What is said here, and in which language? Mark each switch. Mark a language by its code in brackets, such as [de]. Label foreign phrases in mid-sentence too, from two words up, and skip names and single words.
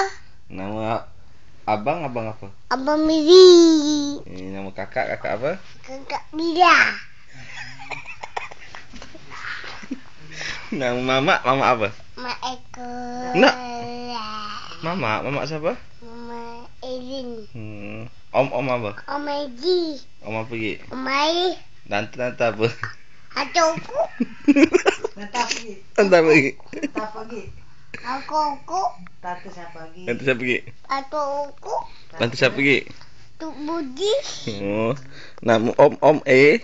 [id] Nama abang apa? Abang Miri. Nama kakak apa? Kakak Mira. Nama mamak apa? Mak Eko. Nak? Mamak siapa? Mama Elin. Om apa? Om Eji. Om apa pergi? Om Mai. Tante apa? Atuku. Tante pergi. Aku. Tante siapa pergi? Atuku. Tante siapa pergi? Tuk Budi. Nama Om E.